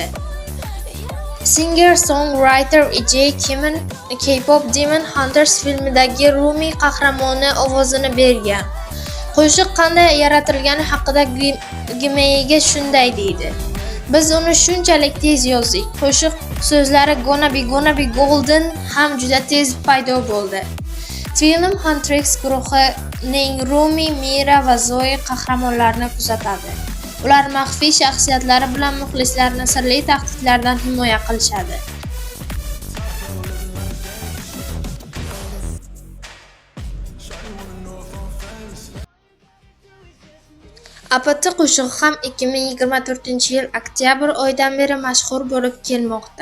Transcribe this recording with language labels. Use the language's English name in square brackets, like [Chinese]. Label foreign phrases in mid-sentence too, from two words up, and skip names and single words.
[Uzbek] Singer-songwriter Ejay K-pop Demon Hunters filmidagi Rumi qahramoni ovozini bergan. Qo'shiq qanday yaratilgani haqida Gmailga shunday deydi: Biz uni shunchalik tez yozdik. Qo'shiq so'zlari Gonna be golden ham juda tez paydo bo'ldi. Film Huntrix guruhining Rumi, Mira va Zoe qahramonlarini kuzatadi. Ular maxfiy shaxsiyatlari bilan muxlislarni sirli tahdidlardan himoya qilishadi. APT qo'shig'i ham 2024-yil oktyabr oyidan beri mashhur bo'lib kelmoqda.